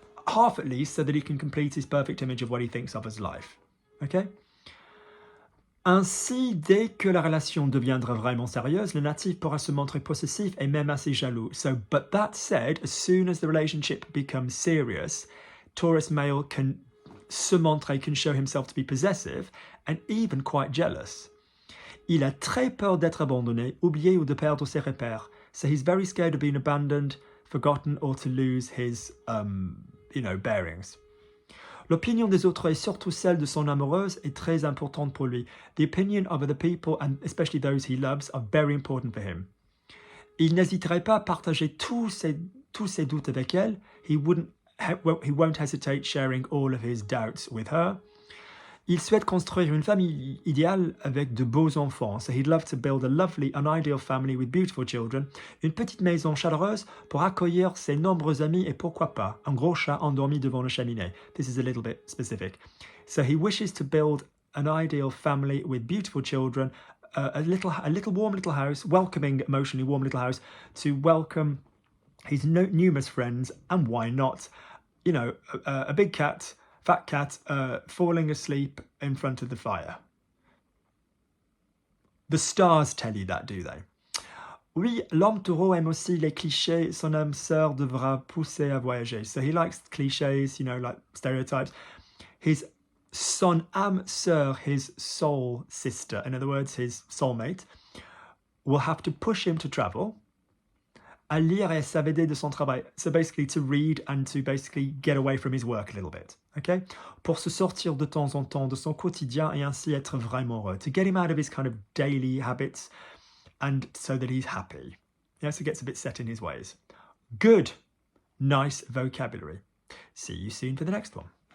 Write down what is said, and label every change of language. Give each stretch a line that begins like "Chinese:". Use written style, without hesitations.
English: Half at least, so that he can complete his perfect image of what he thinks of as life. Okay?
French: Ainsi, dès que la relation deviendra vraiment sérieuse, le natif pourra se montrer possessif et même assez jaloux.
English: So, but that said, as soon as the relationship becomes serious, Taurus male can
French: se montrer,
English: can show himself to be possessive and even quite jealous.
French: Il a très peur d'être abandonné, oublié ou de perdre ses repères.
English: So he's very scared of being abandoned, forgotten, or to lose his, bearings.
French: L'opinion des autres et surtout celle de son amoureuse est très importante pour lui.
English: The opinion of other people, and especially those he loves, are very important for him.
French: Il n'hésiterait pas à partager tous ses doutes avec elle.
English: He won't hesitate sharing all of his doubts with her.
French: Il souhaite construire une famille idéale avec de beaux enfants.
English: So he'd love to build a lovely, an ideal family with beautiful children.
French: Une petite maison chaleureuse pour accueillir ses nombreux amis et pourquoi pas, un gros chat endormi devant la cheminée.
English: This is a little bit specific. So he wishes to build an ideal family with beautiful children, a little warm little house, welcoming, emotionally warm little house to welcome his numerous friends, and why not, a big cat, fat cat, falling asleep in front of the fire. The stars tell you that, do they?
French: Oui, l'homme taureau aime aussi les clichés. Son âme sœur devra pousser à voyager.
English: So he likes clichés, like stereotypes.
French: Son âme sœur,
English: his soul sister, in other words, his soulmate, will have to push him to travel.
French: À lire et s'évader de son travail.
English: So basically to read and to basically get away from his work a little bit. Okay?
French: Pour se sortir de temps en temps de son quotidien et ainsi être vraiment heureux.
English: To get him out of his kind of daily habits and so that he's happy. Yeah, so he gets a bit set in his ways. Good. Nice vocabulary. See you soon for the next one.